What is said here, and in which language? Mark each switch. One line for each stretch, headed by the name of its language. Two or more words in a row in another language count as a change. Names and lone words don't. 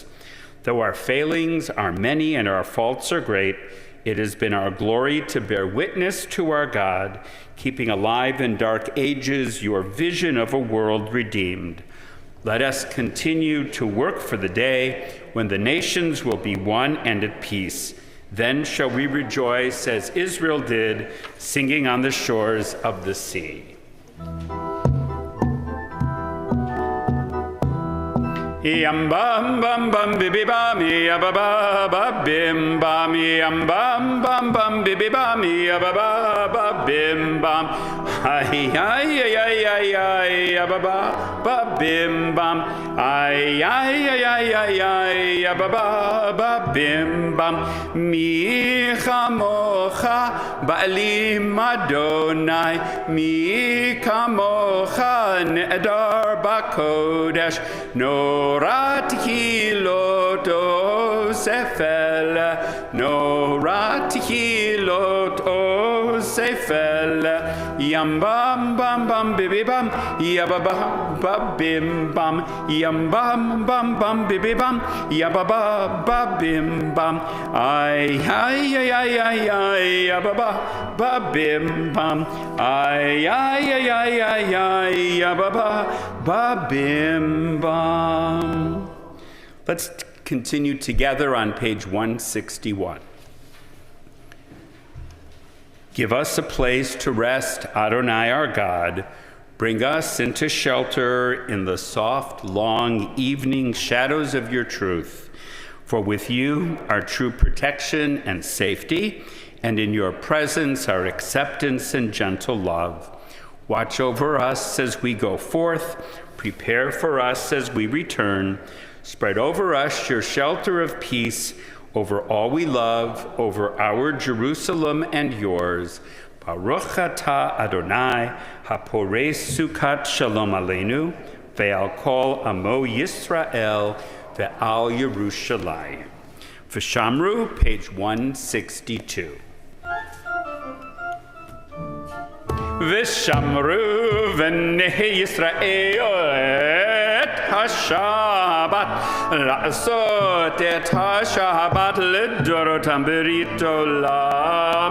English: Though our failings are many and our faults are great, it has been our glory to bear witness to our God, keeping alive in dark ages your vision of a world redeemed. Let us continue to work for the day when the nations will be one and at peace. Then shall we rejoice as Israel did, singing on the shores of the sea. Yam bam bam bam bibi bam ya ba ba ba bim bam yam bam bam bam bibi bam ya ba ba ba bim bam Ay, ay, ay, ay, ay, ay, ba ba ba bim bam. Ay, ay, ay, ay, ay, ay, ba ba ba bim bam.
Hebrew: מי כמכה באלם אדני. מי כמכה נאדר בקדש. נורא תהלת עשה פלא. נורא תהלת עשה פלא. Yam bam bam bam bibi bam. Yaba ba bim bam. Yam bam bam bam bibi bam. Yaba ba bim bam. Ay ay ay ay ay ay. Yaba ba bim bam. Ay ay ay ay ay ay. Yaba ba bim bam.
English: Let's continue together on page 161. Give us a place to rest, Adonai our God. Bring us into shelter in the soft, long evening shadows of your truth. For with you are true protection and safety, and in your presence are acceptance and gentle love. Watch over us as we go forth. Prepare for us as we return. Spread over us your shelter of peace, over all we love, over our Jerusalem and yours.
Hebrew: ברוך אתה אדני הפורש סכת שלום עלינו ועל כל עמו ישראל ועל ירושלים.
English: V'shamru, page 162.
Hebrew: ושמרו בני ישראל את השבת לעשות את השבת לדרתם ברית עולם.